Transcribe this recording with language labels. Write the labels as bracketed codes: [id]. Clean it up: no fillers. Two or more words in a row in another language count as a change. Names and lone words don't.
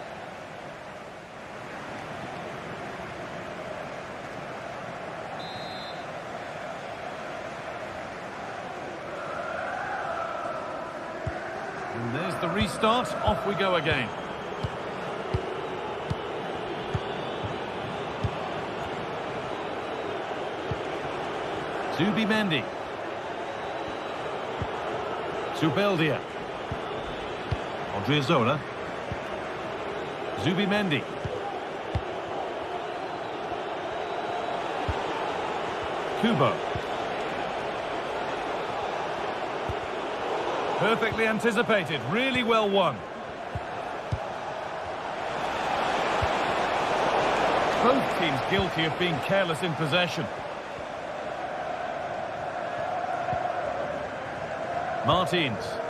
[en] And there's the restart. Off we go again. Zubimendi. Zubeldia. Odriozola. Zubimendi. Kubo. Perfectly anticipated, really well won. Both teams guilty of being careless in possession. Martins.